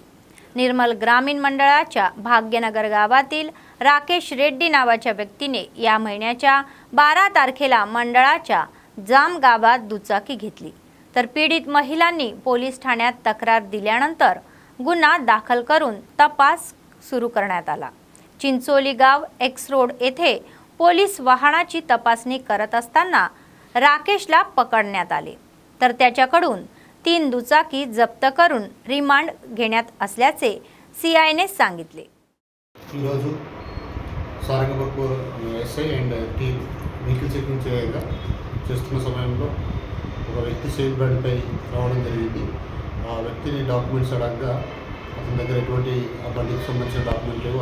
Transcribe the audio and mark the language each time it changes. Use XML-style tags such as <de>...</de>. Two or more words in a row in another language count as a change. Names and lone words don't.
<mr>निर्मल ग्रामीण मंडळाच्या भाग्यनगर गावातील राकेश रेड्डी नावाच्या व्यक्तीने या महिन्याच्या 12 तारखेला मंडळाच्या जाम गावात दुचाकी घेतली, तर पीडित महिलांनी पोलीस ठाण्यात तक्रार दिल्यानंतर गुन्हा दाखल करून तपास सुरू करण्यात आला। चिंचोली गाव एक्स रोड येथे पोलीस वाहनाची तपासणी करत असताना राकेशला पकडण्यात आले, तर त्याच्याकडून 3 दुचाकी जप्त करून रिमांड घेण्यात असल्याचे सीआयने सांगितले।</mr> <te>ఈరోజు సారంగపూర్</te> <en>SI and team vehicle checking</en> <te>చేస్తున్న సమయంలో ఒక వ్యక్తి సేఫ్ బండిపై రావడం జరిగింది। ఆ వ్యక్తిని డాక్యుమెంట్స్ అడగగా అతని దగ్గర ఎటువంటి ఆ బండికి సంబంధించిన డాక్యుమెంట్ లేవు।</te>